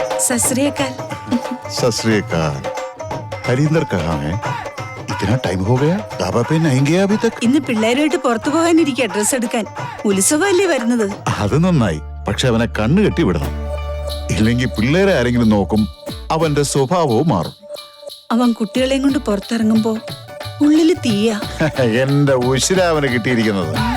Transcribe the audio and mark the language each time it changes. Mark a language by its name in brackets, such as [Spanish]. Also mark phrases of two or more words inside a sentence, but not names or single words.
[Punjabi] ਸਤ ਸ੍ਰੀ ਅਕਾਲ। ਸਤ ਸ੍ਰੀ ਅਕਾਲ। [Hindi] हरिंदर कहाँ है? इतना टाइम हो गया, ढाबा पे नहीं गया अभी तक? [Malayalam] ഇന്ന് പിള്ളേരുമായിട്ട് പുറത്തു പോകാനിരിക്കുക ഡ്രസ് എടുക്കാൻ. ഉത്സവമല്ലേ വരുന്നത്? അത് നന്നായി. പക്ഷെ അവനെ കണ്ണു കെട്ടി വിടണം. ഇല്ലെങ്കിൽ പിള്ളേരെ ആരെങ്കിലും നോക്കും, അവന്റെ സ്വഭാവവും മാറും. അവൻ കുട്ടികളെയും കൊണ്ട് പുറത്തിറങ്ങുമ്പോ ഉള്ളില് തീയ. എന്റെ ഉശിരാവന് കിട്ടിയിരിക്കുന്നത്.